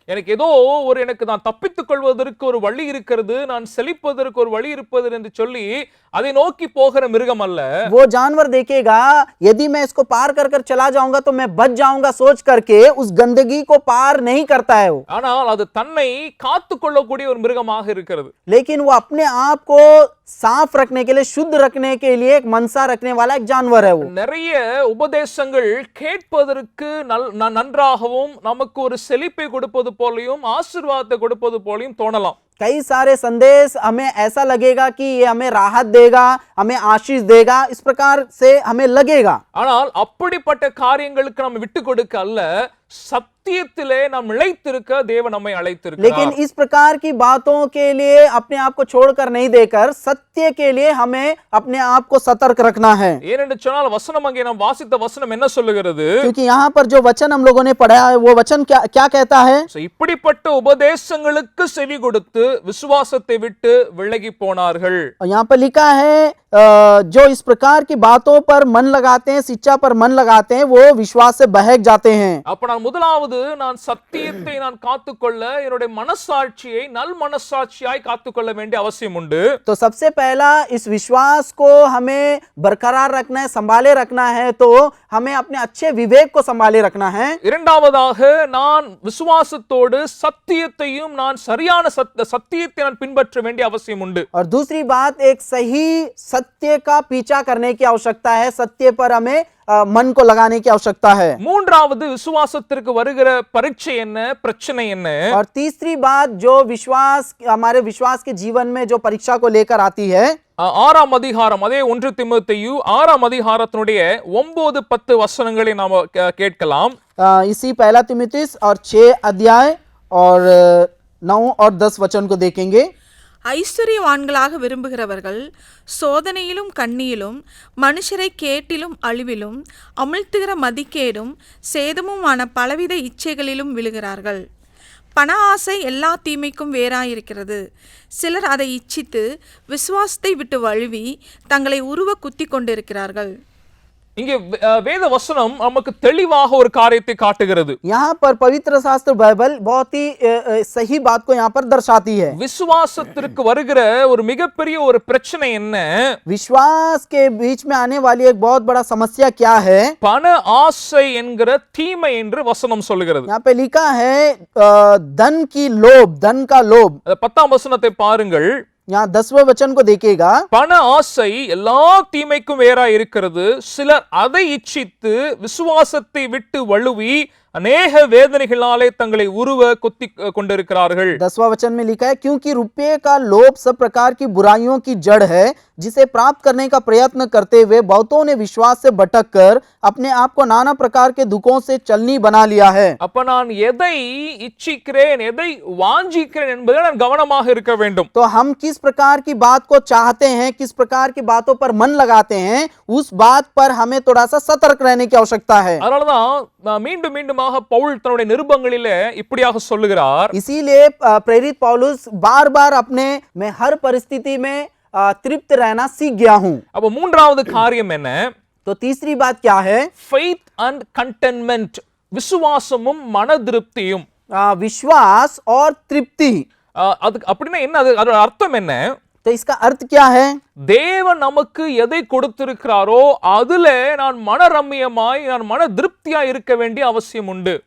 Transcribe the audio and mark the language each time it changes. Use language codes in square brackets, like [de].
[ta] எனக்கு ஏதோ எனக்கு நான் தப்பித்துக் கொள்வதற்கு ஒரு வழி இருக்கிறது, நான் செழிப்பதற்கு ஒரு வழி இருப்பது என்று சொல்லி அதை நோக்கி போகிற மிருகம் அல்ல. [hi] वो जानवर देखेगा यदि मैं इसको पार कर कर चला जाऊंगा तो मैं बच जाऊंगा सोच करके उस गंदगी को पार नहीं करता है वो, [ta] ஆனால் அது தன்னை காத்துக் கொள்ளக்கூடிய ஒரு மிருகமாக இருக்கிறது. [hi] लेकिन वो अपने आप को साफ रखने के लिए, शुद्ध रखने के लिए एक मनसा रखने वाला एक जानवर है वो। [ta] நிறைய உபதேசங்கள் கேட்பதற்கு நன்றாகவும் நமக்கு ஒரு செழிப்பை கொடுப்பது போலயும் ஆசீர்வாதத்தை கொடுப்பது போலயும் தோணலாம். [hi] कई सारे संदेश हमें ऐसा लगेगा कि ये हमें राहत देगा, हमें आशीष देगा, इस प्रकार से हमें लगेगा। [ta] ஆனால் அப்படிப்பட்ட காரியங்களுக்கு நம்ம விட்டு கொடுக்க அல்ல, சத்தியத்திலே நாம் நிலைத்திருக்க தேவன் நம்மை [hi] लेकिन [ta] அழைத்திருக்கிறார். [hi] इस प्रकार की बातों के लिए अपने आप को छोड़कर नहीं देकर सत्य के लिए हमें अपने आप को सतर्क रखना है, [ta] ஏனென்று சொன்னால் வசனம் அங்கே நாம் வாசித்த வசனம் என்ன சொல்லுகிறது? [hi] क्योंकि यहाँ पर जो वचन हम लोगों ने पढ़ा है वो वचन क्या क्या कहता है? [ta] So, இப்படிப்பட்ட உபதேசங்களுக்கு செவி கொடுத்து விசுவாசத்தை விட்டு விலகி போனார்கள். [hi] और यहाँ पर लिखा है जो इस प्रकार की बातों पर मन लगाते हैं, शिक्षा पर मन लगाते हैं, वो विश्वास से बहक जाते हैं। [ta] அப்ப நான் முதலாவது நான் சத்தியத்தை நான் காத்துக்கொள்ள என்னுடைய மனசாட்சியை நல் மனசாட்சியாய் காத்துக்கொள்ள வேண்டிய அவசியம் உண்டு. [hi] तो सबसे पहला इस विश्वास को हमें बरकरार रखना है, संभाले रखना है, तो हमें अपने अच्छे विवेक को संभाले रखना है। [ta] இரண்டாவதாக நான் விசுவாசத்தோடு சத்தியத்தையும் நான் சரியான சத்தியத்தை நான் பின்பற்ற வேண்டிய அவசியம் உண்டு. [hi] और दूसरी बात, एक सही सत्य का पीछा करने की आवश्यकता है, सत्य पर हमें मन को लगाने की आवश्यकता है। [ta] மூன்றாவது விசுவாசத்திற்கு வருகிற பரீட்சை என்ன, பிரச்சனை என்ன? [hi] और तीसरी बात, जो विश्वास हमारे विश्वास के जीवन में जो परीक्षा को लेकर आती है, [ta] 6ஆம் அதிகாரம், அதே 1 தீமோத்தேயு 6ஆம் அதிகாரத்தினுடைய 9-10 வசனங்களை நாம கேட்கலாம். [hi] इसी पहला तीमुथियुस और 6 अध्याय और 9 और 10 वचन को देखेंगे। [ta] ஐஸ்வர்யவான்களாக விரும்புகிறவர்கள் சோதனையிலும் கண்ணியிலும் மனுஷரை கேட்டிலும் அழிவிலும் அமிழ்த்துகிற மதிக்கேடும் சேதமுமான பலவித இச்சைகளிலும் விழுகிறார்கள். பண ஆசை எல்லா தீமைக்கும் வேறாயிருக்கிறது. சிலர் அதை இச்சித்து விசுவாசத்தை விட்டு வழுவி தங்களை உருவ குத்தி கொண்டிருக்கிறார்கள். இங்கே வேத வசனம் நமக்கு தெளிவாக ஒரு காரியத்தை காட்டுகிறது. [hi] यहाँ पर पवित्र शास्त्र बाइबल बहुत ही सही बात को यहाँ पर दर्शाती है। [ta] விசுவாசத்திற்கு வருகிற ஒரு மிகப்பெரிய ஒரு பிரச்சனை என்ன? [hi] विश्वास के बीच में आने वाली एक बहुत बड़ा समस्या क्या है? [ta] பண ஆசை என்கிற தீமை என்று வசனம் சொல்லுகிறது. [hi] यहाँ पे लिखा है धन की लोभ, धन का लोभ। [ta] 10ஆம் வசனத்தை பாருங்கள். [hi] यहाँ 10वें वचन को देखिएगा। [ta] பண ஆசை எல்லா தீமைக்கும் வேறா இருக்கிறது. சிலர் அதை இச்சித்து விசுவாசத்தை விட்டு வழுவி अनेक வேதனைகளாலே தங்களை உருவ குத்தி கொண்டிருக்கிறார்கள். [hi] 10वां वचन में लिखा है, क्योंकि रुपये का लोभ सब प्रकार की बुराइयों की जड़ है, जिसे प्राप्त करने का प्रयत्न करते हुए बहुतों ने विश्वास से भटक कर अपने आप को नाना प्रकार के दुखों से चलनी बना लिया है। [ta] அப்ப நான் எதை இச்சிக்கிறேன், எதை வாஞ்சிக்கிறேன் என்பதில் நான் கவனமாக இருக்க வேண்டும். [hi] तो हम किस प्रकार की बात को चाहते हैं, किस प्रकार की बातों पर मन लगाते हैं, उस बात पर हमें थोड़ा सा सतर्क रहने की आवश्यकता है। [ta] அதனாலதான் மீண்டும் மீண்டுமாக பவுல் தன்னுடைய நிருபங்களிலே இப்படியாக சொல்லுகிறார். [hi] इसीलिए प्रेरित पौलुस बार बार अपने मैं हर परिस्थिति में तृप्त रहना सीख गया हूं। [ta] அப்ப மூன்றாவது காரியம் என்ன? [hi] तो तीसरी बात क्या है? [en] faith and contentment, [ta] விசுவாசமும் மன திருப்தியும். [hi] विश्वास और तृप्ति। [ta] அது அப்படின்னா என்ன? அதோட அர்த்தம் என்ன? [hi] तो इसका अर्थ क्या है? [ta] தேவன் நமக்கு எதை கொடுத்திருக்கிறாரோ அதுல நான் மன ரம்மியமாய், நான் மன திருப்தியாய் இருக்க வேண்டிய அவசியம் உண்டு.